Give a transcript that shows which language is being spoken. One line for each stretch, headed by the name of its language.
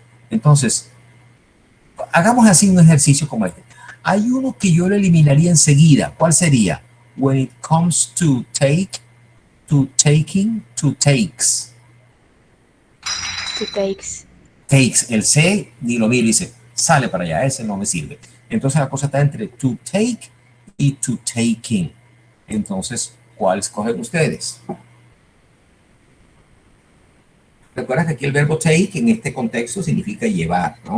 Spanish: Entonces, hagamos así un ejercicio como este. Hay uno que yo lo eliminaría enseguida. ¿Cuál sería?
English: When it comes to take, to taking, to takes. To takes.
Spanish: Takes, el C, ni lo miro y dice, sale para allá, ese no me sirve. Entonces la cosa está entre to take y to taking. Entonces, ¿cuál escogen ustedes? Recuerda que aquí el verbo take en este contexto significa llevar, ¿no?